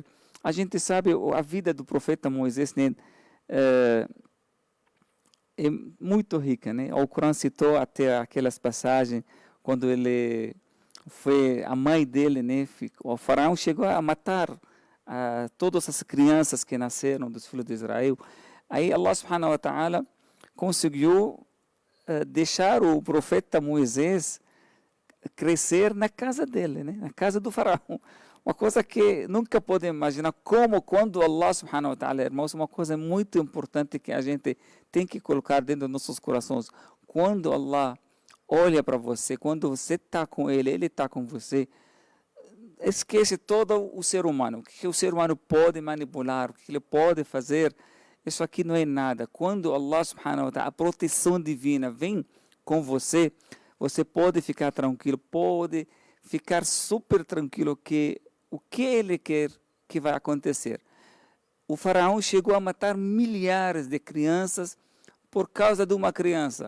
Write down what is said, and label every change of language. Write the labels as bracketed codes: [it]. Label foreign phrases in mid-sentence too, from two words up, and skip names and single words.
[pt] A gente sabe a vida do profeta Moisés, né, é muito rica, né? O Corão citou até aquelas passagens quando ele foi a mãe dele, né? O faraó chegou a matar todas as crianças que nasceram dos filhos de Israel. Aí [ar] الله سبحانه وتعالى [pt] conseguiu deixar o profeta Moisés crescer na casa dele, né? Na casa do faraó. Uma coisa que nunca podemos imaginar, como quando [ar] الله سبحانه وتعالى, [pt] irmãos, uma coisa muito importante que a gente tem que colocar dentro dos nossos corações. Quando Allah olha para você, quando você está com ele está com você, esquece todo o ser humano. O que o ser humano pode manipular, o que ele pode fazer, isso aqui não é nada. Quando [ar] الله سبحانه وتعالى, [pt] a proteção divina vem com você, você pode ficar tranquilo, pode ficar super tranquilo que o que ele quer que vai acontecer. O faraó chegou a matar milhares de crianças por causa de uma criança.